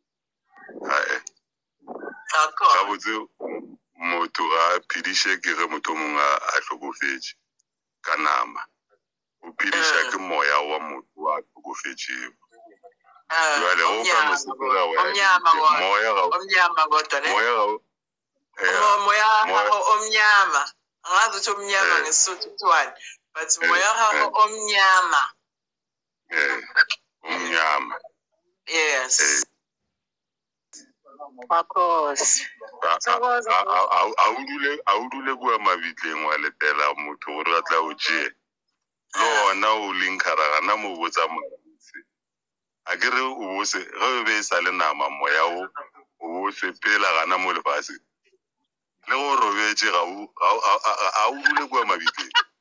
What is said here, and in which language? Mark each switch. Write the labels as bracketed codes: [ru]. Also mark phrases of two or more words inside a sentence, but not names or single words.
[nso] ga botse motho a phediše ke ge motho o mongwe a hlokofetše ka nama o phediša ke moya wa motho a hlokofetšego jale go ka no sepela [zu] omnyama angazi ukuthi omnyama ngesotho kuthiwani but [nso] moya gago [zu] omnyama omnyama [en] yes [zu] Makhosi. [nso] a o dule kua mabitleng wa letela motho gore a tla o tšee le ona o leng kgaragana mo botsa montse a ke re o bose ge o be e sa le nama moya o bo sepela gana mo lefase le go robetše a o dule kua mabitleng